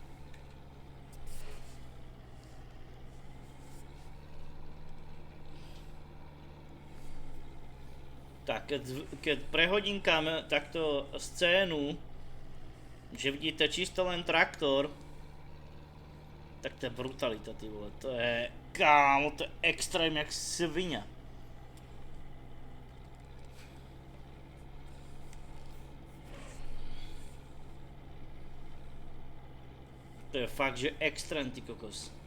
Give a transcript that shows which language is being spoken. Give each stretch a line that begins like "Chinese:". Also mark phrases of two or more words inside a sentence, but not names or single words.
Slovak: Tak, keď prehodinkáme takto scénu, že vidíte čisto len traktor, tak to je brutalita,
Czech: ty vole, to je, kámo, to je extrém jak svině. To je fakt, že extrém, ty kokos.